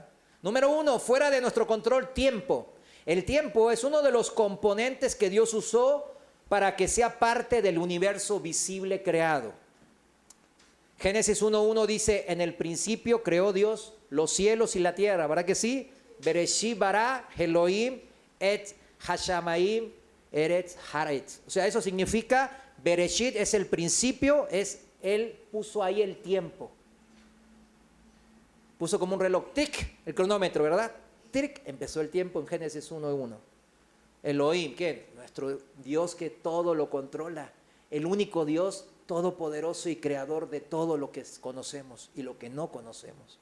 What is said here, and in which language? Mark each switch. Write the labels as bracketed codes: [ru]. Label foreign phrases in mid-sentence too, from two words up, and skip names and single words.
[es] Número uno, fuera de nuestro control, tiempo. El tiempo es uno de los componentes que Dios usó para que sea parte del universo visible creado. Génesis 1:1 dice, en el principio creó Dios los cielos y la tierra, ¿verdad que sí? [he] בראשית ברא אלוהים את השמים ארץ הארץ. [es] O sea, eso significa, Bereshit es el principio, Él puso ahí el tiempo. Puso como un reloj, tic, el cronómetro, ¿verdad? Tic, empezó el tiempo en Génesis 1:1. Elohim, ¿quién? Nuestro Dios que todo lo controla. El único Dios todopoderoso y creador de todo lo que conocemos y lo que no conocemos.